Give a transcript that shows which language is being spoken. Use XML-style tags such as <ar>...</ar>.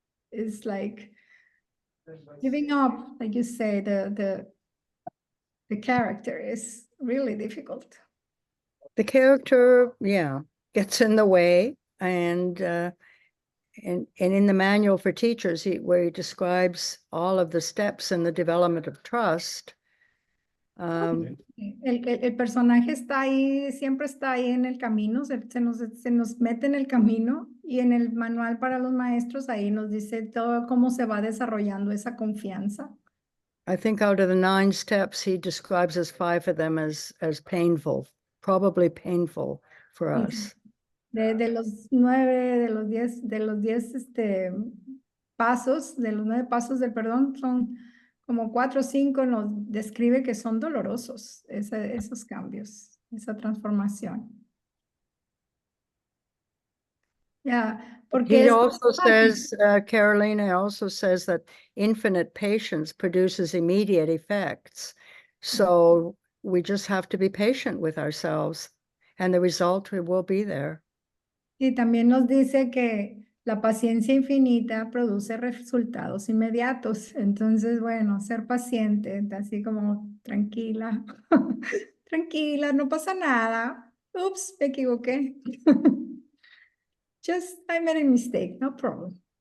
<en>It's like giving up, like you say, the character is really difficult. The character, gets in the way, and in the manual for teachers, where he describes all of the steps in the development of trust.</en> <es>El personaje está ahí, siempre está ahí en el camino, se nos mete en el camino y en el manual para los maestros ahí nos dice todo cómo se va desarrollando esa confianza. I think out of the 9 steps, he describes as 5 of them as painful, probably painful for us. De los 9, de los 10 pasos, de los 9 pasos del perdón, son como 4 o 5 nos describe que son dolorosos esos cambios, esa transformación. Porque</es> <en>He</en> <es>es</es> <en>also</en> <es>fácil.</es> <en>says, Carolina also says that infinite patience produces immediate effects. So we just have to be patient with ourselves and the result will be there.</en> <es>Y también nos dice que la paciencia infinita produce resultados inmediatos. Entonces, bueno, ser paciente, así como tranquila, tranquila, no pasa nada. Ups, me equivoqué.</es> <en>Just, I made a mistake, no problem.</en>